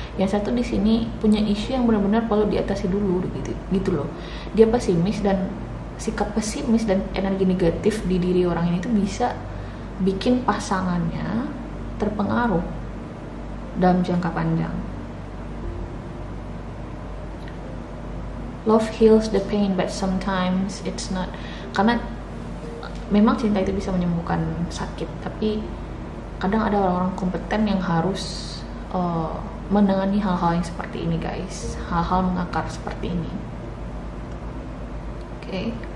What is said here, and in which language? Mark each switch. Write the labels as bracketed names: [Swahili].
[Indonesian] Yang satu di sini punya isu yang benar-benar perlu diatasi dulu, gitu loh. Dia pesimis, dan sikap pesimis dan energi negatif di diri orang ini tuh bisa bikin pasangannya terpengaruh dalam jangka panjang. [English] Love heals the pain, but sometimes it's not. [Indonesian] Karena memang cinta itu bisa menyembuhkan sakit, tapi kadang ada orang-orang kompeten yang harus menangani hal-hal yang seperti ini, guys. Hal-hal mengakar seperti ini. Oke.